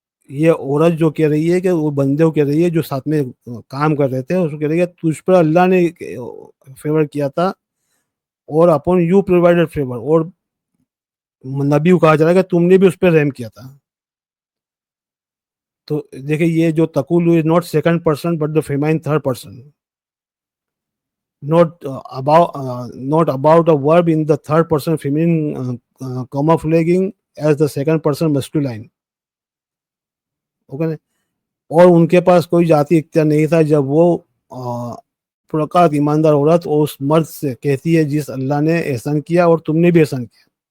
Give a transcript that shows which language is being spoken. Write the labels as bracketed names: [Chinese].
[Urdu] یہ عورت جو کہہ رہی ہے کہ وہ بندے کو کہہ رہی ہے جو ساتھ میں کام کر رہے تھے، اس کو کہہ رہی ہے تجھ پر اللہ نے فیور کیا تھا، اور [English] upon you provided favour, [Urdu] اور نبی کو کہا جا رہا ہے کہ تم نے بھی اس پہ رحم کیا تھا. تو دیکھیں یہ جو [English] تقول is not second person but the feminine third person, not about a verb in the third person feminine camouflaging as the second person masculine. [Urdu] Okay, اور ان کے پاس کوئی ذاتی اختیار نہیں تھا جب وہ پرکات ایماندار عورت اور اس مرد سے کہتی ہے جس اللہ نے احسان کیا اور تم نے بھی احسان کیا.